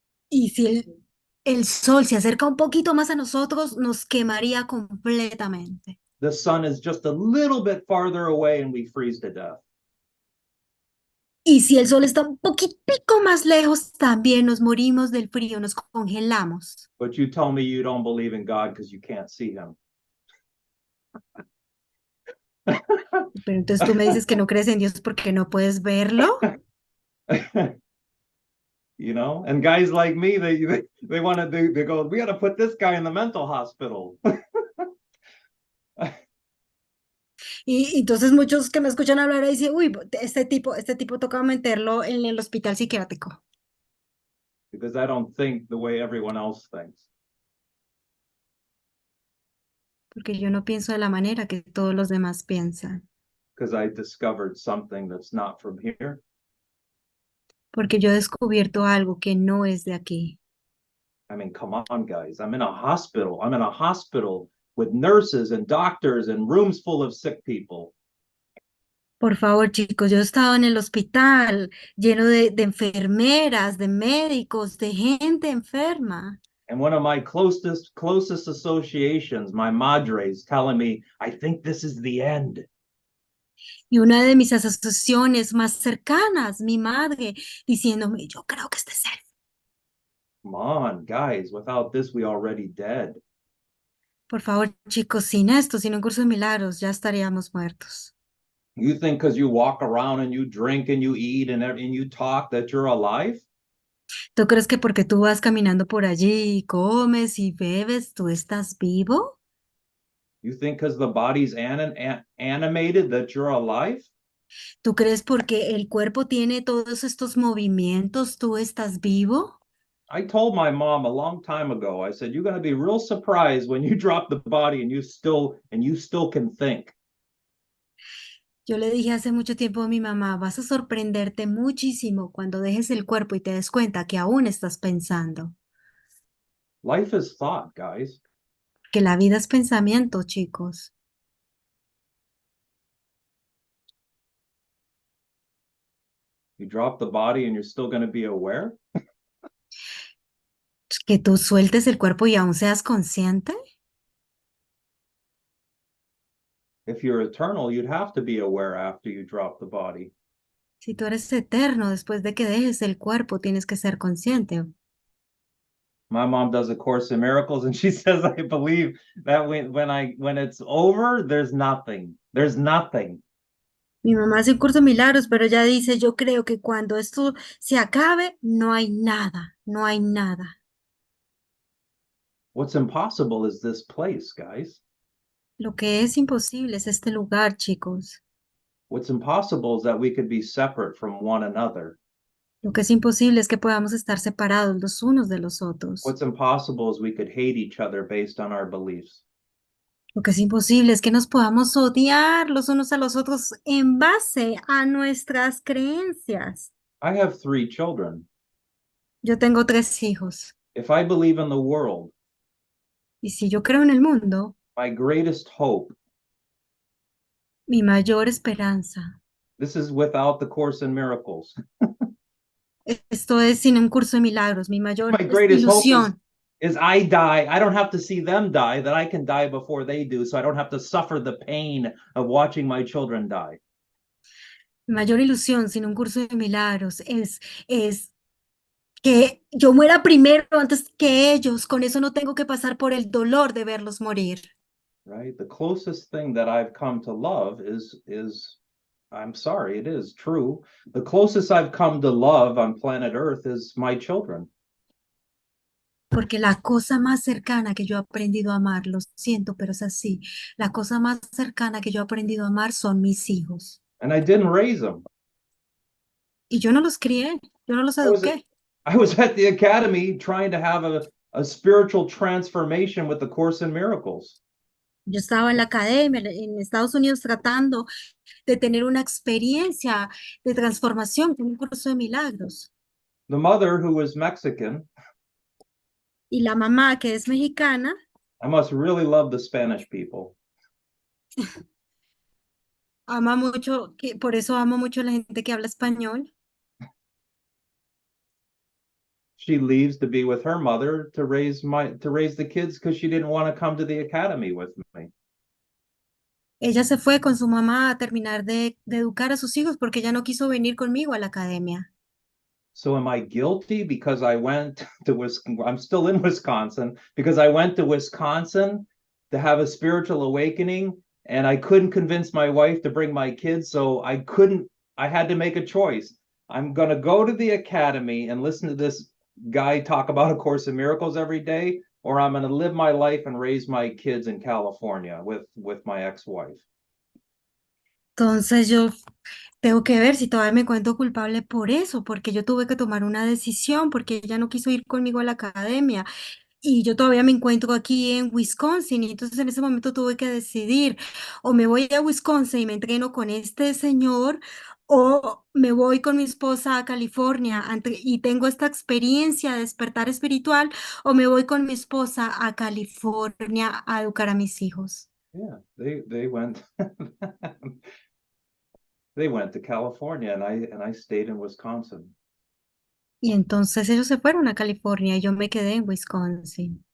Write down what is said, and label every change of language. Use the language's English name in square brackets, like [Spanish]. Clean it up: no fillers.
[Spanish] Y si el sol se acerca un poquito más a nosotros, nos quemaría completamente. [English] The sun is just a little bit farther away and we freeze to death. [Spanish] Y si el sol está un poquitico más lejos, también nos morimos del frío, nos congelamos. [English] But you tell me you don't believe in God because you can't see him. [Spanish] Pero entonces tú me dices que no crees en Dios porque no puedes verlo. [English] You know, and guys like me, they want to they go, we got to put this guy in the mental hospital. [Spanish] Y entonces muchos que me escuchan hablar ahí dicen, uy, este tipo toca meterlo en el hospital psiquiátrico. [English] Because I don't think the way everyone else thinks. [Spanish] porque yo no pienso de la manera que todos los demás piensan, [English] because I discovered something that's not from here. [Spanish] porque yo he descubierto algo que no es de aquí. [English] I mean, come on, guys. I'm in a hospital. I'm in a hospital with nurses and doctors and rooms full of sick people. [Spanish] Por favor, chicos, yo he estado en el hospital lleno de enfermeras, de médicos, de gente enferma. [English] And one of my closest associations, my madres, telling me, I think this is the end. [Spanish] Y una de mis asociaciones más cercanas, mi madre, diciéndome, yo creo que este es él. [English] Come on, guys. Without this, we already dead. [Spanish] Por favor, chicos, sin esto, sin un curso de milagros, ya estaríamos muertos. [English] You think because you walk around and you drink and you eat and you talk that you're alive? [Spanish] ¿Tú crees que porque tú vas caminando por allí y comes y bebes, tú estás vivo? [English] You think because the body's animated that you're alive? [Spanish] ¿Tú crees porque el cuerpo tiene todos estos movimientos, tú estás vivo? [English] I told my mom a long time ago, I said, you're going to be real surprised when you drop the body and you still can think. [Spanish] Yo le dije hace mucho tiempo a mi mamá, vas a sorprenderte muchísimo cuando dejes el cuerpo y te des cuenta que aún estás pensando. [English] Life is thought, guys. [Spanish] Que la vida es pensamiento, chicos. [English] You drop the body and you're still going to be aware? [Spanish] Que tú sueltes el cuerpo y aún seas consciente. [English] If you're eternal, you'd have to be aware after you drop the body. [Spanish] Si tú eres eterno, después de que dejes el cuerpo, tienes que ser consciente. [English] My mom does a Course in Miracles, and she says, I believe that when it's over, there's nothing. There's nothing. [Spanish] Mi mamá hace un curso de milagros, pero ella dice, yo creo que cuando esto se acabe, no hay nada, no hay nada. [English] What's impossible is this place, guys. [Spanish] Lo que es imposible es este lugar, chicos. [English] What's impossible is that we could be separate from one another. [Spanish] Lo que es imposible es que podamos estar separados los unos de los otros. [English] What's impossible is we could hate each other based on our beliefs. [Spanish] Lo que es imposible es que nos podamos odiar los unos a los otros en base a nuestras creencias. [English] I have 3 children. [Spanish] Yo tengo 3 hijos. [English] If I believe in the world, [Spanish] Y si yo creo en el mundo, [English] my greatest hope, [Spanish] mi mayor esperanza, [English] this is without the Course in Miracles. [Spanish] esto es sin un curso de milagros, mi mayor [English] My greatest hope [Spanish] ilusión. [English] is I die. I don't have to see them die, that I can die before they do, so I don't have to suffer the pain of watching my children die. [Spanish] Mi mayor ilusión sin un curso de milagros es que yo muera primero antes que ellos. Con eso no tengo que pasar por el dolor de verlos morir. [English] Right? The closest thing that I've come to love is I'm sorry, it is true. The closest I've come to love on planet Earth is my children. [Spanish] Porque la cosa más cercana que yo he aprendido a amar, lo siento, pero es así. La cosa más cercana que yo he aprendido a amar son mis hijos. [English] And I didn't raise them. [Spanish] Y yo no los crié, yo no los [English] I was [Spanish] eduqué. [English] at the academy trying to have a spiritual transformation with the Course in Miracles. [Spanish] Yo estaba en la academia en Estados Unidos tratando de tener una experiencia de transformación con un curso de milagros. [English] The mother, who was Mexican, [Spanish] Y la mamá, que es mexicana, [English] I must really love the Spanish people. [Spanish] ama mucho, por eso amo mucho a la gente que habla español. [English] She leaves to be with her mother to raise the kids because she didn't want to come to the academy with me. [Spanish] Ella se fue con su mamá a terminar de educar a sus hijos porque ella no quiso venir conmigo a la academia. [English] So am I guilty because I went to Wisconsin? I'm still in Wisconsin because I went to Wisconsin to have a spiritual awakening and I couldn't convince my wife to bring my kids, so I had to make a choice. I'm going to go to the academy and listen to this guy talk about A Course in Miracles every day, or I'm going to live my life and raise my kids in California with my ex-wife. [Spanish] Entonces yo tengo que ver si todavía me cuento culpable por eso, porque yo tuve que tomar una decisión, porque ella no quiso ir conmigo a la academia. Y yo todavía me encuentro aquí en Wisconsin, y entonces en ese momento tuve que decidir, o me voy a Wisconsin y me entreno con este señor, o me voy con mi esposa a California y tengo esta experiencia de despertar espiritual, o me voy con mi esposa a California a educar a mis hijos. [English] Yeah, they went they went to California and I stayed in Wisconsin. [Spanish] Y entonces ellos se fueron a California y yo me quedé en Wisconsin.